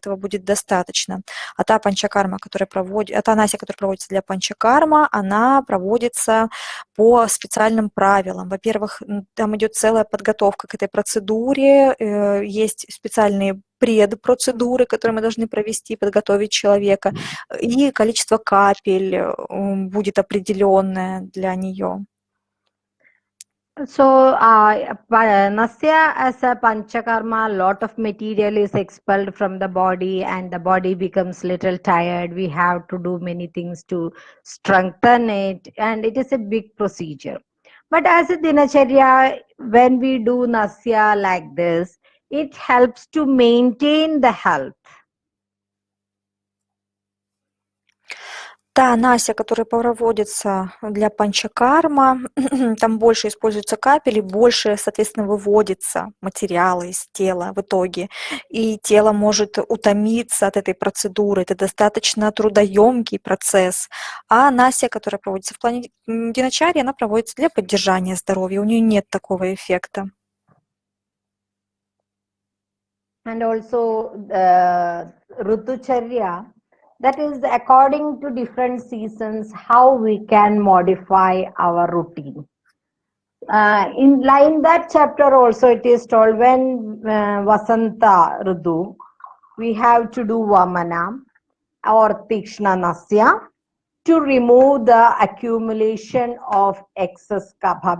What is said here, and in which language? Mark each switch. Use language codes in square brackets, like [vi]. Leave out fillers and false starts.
[ru] Этого будет достаточно. А та панчакарма, та насья, которая проводится для панчакарма, она проводится по специальным правилам. Во-первых, там идет целая подготовка к этой процедуре, есть специальные предпроцедуры, которые мы должны провести, подготовить человека, и количество капель будет определенное для нее. [en] So, Nasya as a Panchakarma, a lot of material is expelled from the body and the body becomes little tired. We have to do many things to strengthen it, and it is a big procedure. But as a Dinacharya, when we do Nasya like this, it helps to maintain the health. [ru] Та насья, которая проводится для панчакарма, там больше используется капель и больше, соответственно, выводится материала из тела в итоге. И тело может утомиться от этой процедуры. Это достаточно трудоемкий процесс. А насья, которая проводится в плане диначарьи, она проводится для поддержания здоровья. У нее нет такого эффекта. [en] And also Rutucharya, that is according to different seasons how we can modify our routine. In that chapter also it is told when Vasanta Rudu, we have to do Vamana or Tikshna Nasya to remove the accumulation of excess kapha.